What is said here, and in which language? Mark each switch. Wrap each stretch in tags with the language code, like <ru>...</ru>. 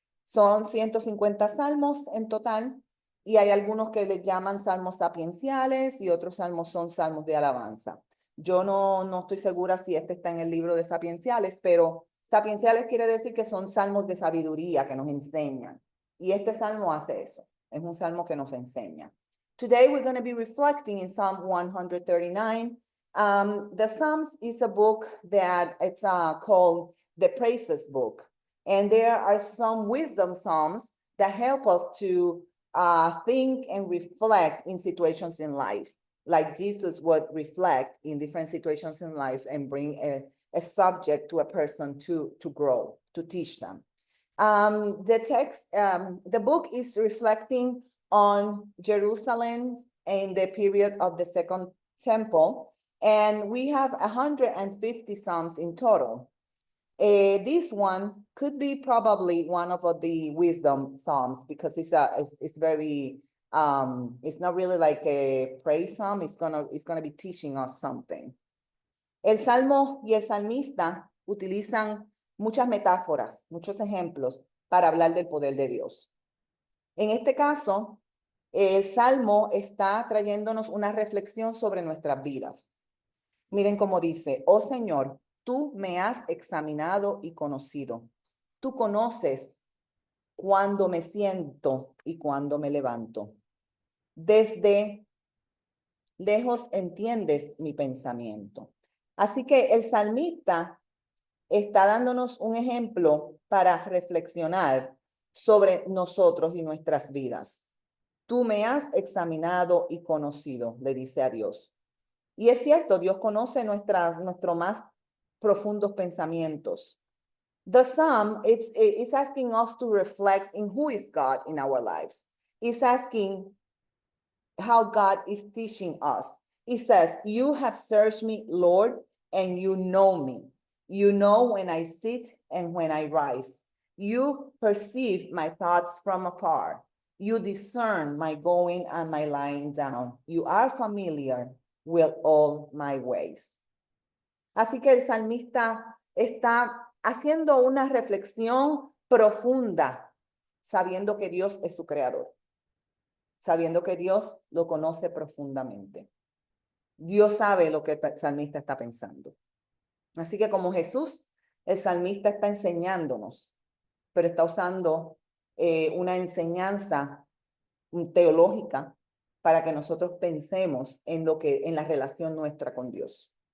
<es>Son 150 salmos en total, y hay algunos que les llaman salmos sapienciales y otros salmos son salmos de alabanza. Yo no estoy segura si este está en el libro de sapienciales, pero sapienciales quiere decir que son salmos de sabiduría que nos enseñan. Y este salmo hace eso. Es un salmo que nos enseña.</es> <en>Today we're going to be reflecting in Psalm 139. The Psalms is a book that it's called the Praises book. And there are some wisdom psalms that help us to think and reflect in situations in life, like Jesus would reflect in different situations in life and bring a subject to a person to grow, to teach them. The book is reflecting on Jerusalem in the period of the Second Temple, and we have 150 Psalms in total. This one could be probably one of the wisdom Psalms, because it's very it's not really like a praise psalm. It's gonna be teaching us something.</en> <es>El Salmo y el salmista utilizan muchas metáforas, muchos ejemplos para hablar del poder de Dios. En este caso, el Salmo está trayéndonos una reflexión sobre nuestras vidas. Miren cómo dice: oh Señor, tú me has examinado y conocido. Tú conoces cuándo me siento y cuándo me levanto. Desde lejos entiendes mi pensamiento. Así que el salmista está dándonos un ejemplo para reflexionar sobre nosotros y nuestras vidas. Tú me has examinado y conocido, le dice a Dios. Y es cierto, Dios conoce nuestros más profundos pensamientos.</es> <en>The Psalm is asking us to reflect in who is God in our lives. It's asking how God is teaching us. It says, you have searched me, Lord, and you know me. You know when I sit and when I rise. You perceive my thoughts from afar. You discern my going and my lying down. You are familiar with all my ways.</en> <es>Así que el salmista está haciendo una reflexión profunda, sabiendo que Dios es su creador, sabiendo que Dios lo conoce profundamente. Dios sabe lo que el salmista está pensando. Así que como Jesús, el salmista está enseñándonos, pero está usando una enseñanza teológica para que nosotros pensemos en la relación nuestra con Dios.</es>